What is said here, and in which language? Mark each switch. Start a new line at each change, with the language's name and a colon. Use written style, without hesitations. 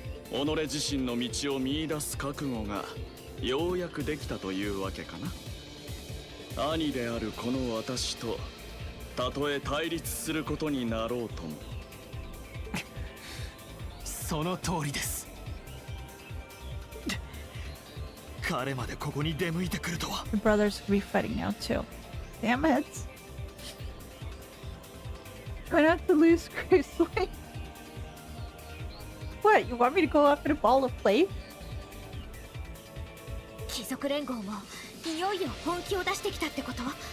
Japanese: 己自身の道を見出す覚悟がようやくできたというわけかな。兄であるこの私とたとえ対立することになろうとも。その通りです。彼までここに出向いてくるとは。
English: The brothers could be fighting now too. Damn it. Try not to lose gracefully. What? You want me to go up in a ball of plate?
Japanese: 貴族連合もいよいよ本気を出してきたってこと？